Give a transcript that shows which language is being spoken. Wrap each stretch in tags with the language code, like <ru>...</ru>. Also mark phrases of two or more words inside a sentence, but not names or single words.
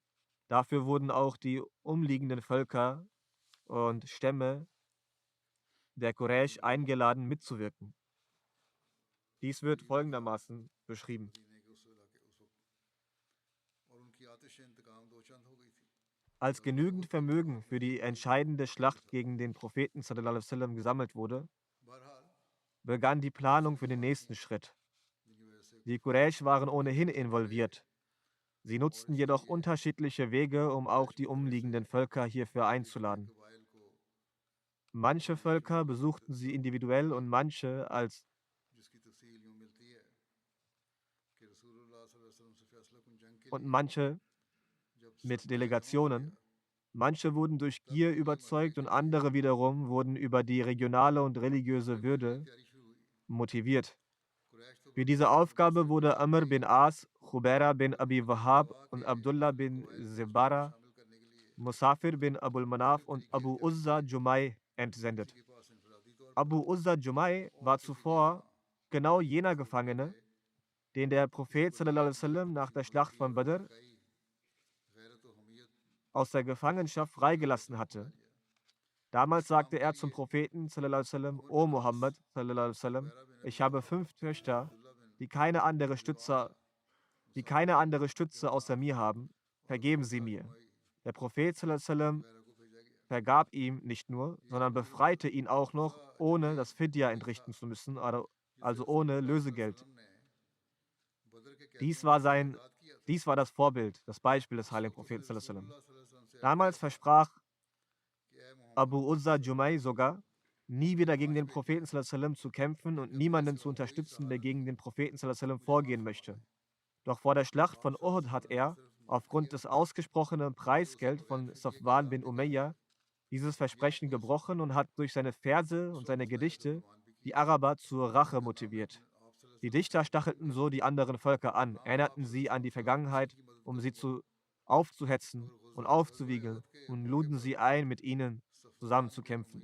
<de>Dafür wurden auch die umliegenden Völker und Stämme der Quraysh eingeladen, mitzuwirken. Dies wird folgendermaßen beschrieben. Als genügend Vermögen für die entscheidende Schlacht gegen den Propheten</de> <ar>صلى الله عليه وسلم</ar> <de>gesammelt wurde, begann die Planung für den nächsten Schritt. Die Quraysh waren ohnehin involviert. Sie nutzten jedoch unterschiedliche Wege, um auch die umliegenden Völker hierfür einzuladen. Manche Völker besuchten sie individuell und manche mit Delegationen. Manche wurden durch Gier überzeugt und andere wiederum wurden über die regionale und religiöse Würde motiviert. Für diese Aufgabe wurde Amr bin As, Khubaira bin Abi Wahab und Abdullah bin Zibara, Musafir bin Abul Manaf und Abu Uzza Jumai entsendet. Abu Uzza Jumai war zuvor genau jener Gefangene, den der Prophet</de> <ar>صلى الله عليه وسلم</ar> <de>nach der Schlacht von Badr aus der Gefangenschaft freigelassen hatte. Damals sagte er zum Propheten</de> <ar>صلى الله عليه وسلم:</ar> <de>O Muhammad</de> <ar>صلى الله عليه وسلم,</ar> <de>ich habe 5 Töchter, die keine andere Stütze außer mir haben. Vergeben Sie mir. Der Prophet</de> <ar>صلى الله عليه وسلم</ar> <de>vergab ihm nicht nur, sondern befreite ihn auch noch, ohne das Fidya entrichten zu müssen, also ohne Lösegeld. Dies war das Vorbild, das Beispiel des heiligen Propheten</de> <ar>صلى الله عليه وسلم.</ar> <de>Damals versprach Abu Uzza Jumai sogar, nie wieder gegen den Propheten</de> <ar>صلى الله عليه وسلم</ar> <de>zu kämpfen und niemanden zu unterstützen, der gegen den Propheten</de> <ar>صلى الله عليه وسلم</ar> <de>vorgehen möchte. Doch vor der Schlacht von Uhud hat er, aufgrund des ausgesprochenen Preisgeld von Safwan bin Umayya, dieses Versprechen gebrochen und hat durch seine Verse und seine Gedichte die Araber zur Rache motiviert. Die Dichter stachelten so die anderen Völker an, erinnerten sie an die Vergangenheit, um sie aufzuhetzen und aufzuwiegeln und luden sie ein, mit ihnen zusammen zu kämpfen.</de>